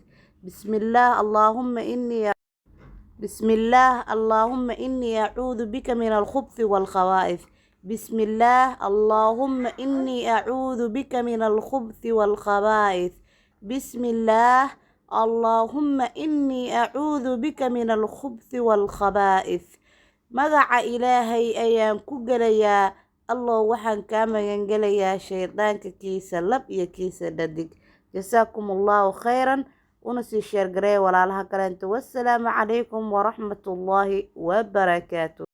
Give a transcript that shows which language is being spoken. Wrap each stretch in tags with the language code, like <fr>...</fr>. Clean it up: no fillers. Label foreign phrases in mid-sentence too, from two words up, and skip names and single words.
<ar>بسم الله، اللهم إني بسم الله، اللهم إني أعوذ بك من الخبث والخبائث. بسم الله، اللهم إني أعوذ بك من الخبث والخبائث. بسم الله، اللهم إني أعوذ بك من الخبث والخبائث.</ar> <so>magaca Ilaahay ayaan ku galayaa. Allow waxaan kaa magan galayaa shaydaanka kiisa lab iyo kiisa dhadig.</so> <ar>جزاكم الله خيرا.</ar> <so>una sii share garay walaalaha kaleento.</so> <ar>والسلام عليكم ورحمة الله وبركاته.</ar>